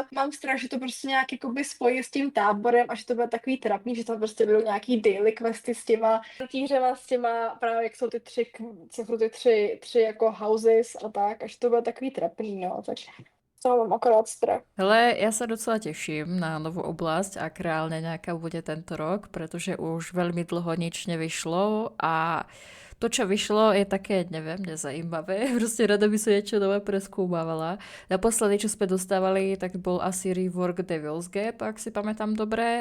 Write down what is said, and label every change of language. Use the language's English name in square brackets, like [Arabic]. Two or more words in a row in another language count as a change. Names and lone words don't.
[Czech] Mám strach, že to prostě nějak jakoby spojí s tím táborem a že to bude takový trapný, že tam prostě budou nějaký daily questy s těma týřema, s těma právě jak jsou ty tři jako houses a tak, až to bude takový trapný, no, tak to mám akorát strach. Hele, [Slovak] ja sa docela teším na novú oblasť, ak reálne nejaká bude tento rok, pretože už veľmi dlho nič nevyšlo a to, čo vyšlo, je také, neviem, nezajímavé. Proste rada by som niečo nové preskúmavala. Naposledy, čo sme dostávali, tak bol asi rework Devil's Gap, ak si pamätám dobre.